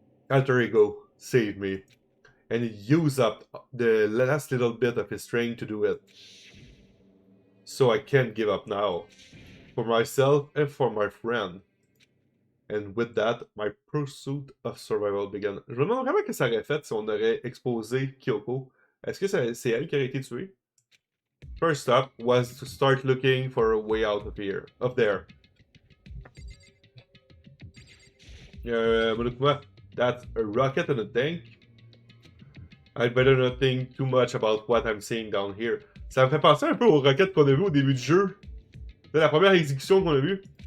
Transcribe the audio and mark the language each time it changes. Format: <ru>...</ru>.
<en>Alter Ego saved me, and he used up the last little bit of his strength to do it. So I can't give up now. For myself and for my friend. And with that, my pursuit of survival began.</en> <fr>Je me demande vraiment que ça aurait fait si on aurait exposé Kyoko. Est-ce que c'est elle qui aurait été tuée?</fr> <en>First step was to start looking for a way out of here, up there. That's a rocket and a tank. I'd better not think too much about what I'm seeing down here.</en> <fr>Ça me fait penser un peu aux roquettes qu'on a vues au début du jeu. C'est la première exécution qu'on a vue.</fr>